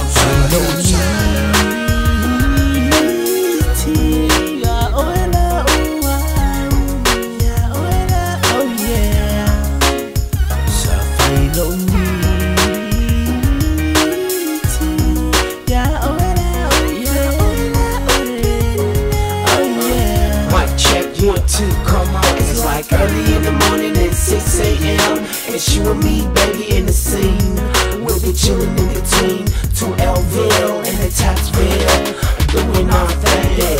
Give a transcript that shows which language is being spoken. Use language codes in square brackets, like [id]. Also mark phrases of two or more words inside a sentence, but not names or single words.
[sm] Fai Lo'u Miti, [en] oh yeah. [sm] Fai Lo'u Miti, [en] oh yeah. Mic check, 1, 2, come on. It's like early in the morning at 6 a.m. It's you and me, baby, in the scene. We'll be chilling in between 2Lville and the Taxville, doing our thing.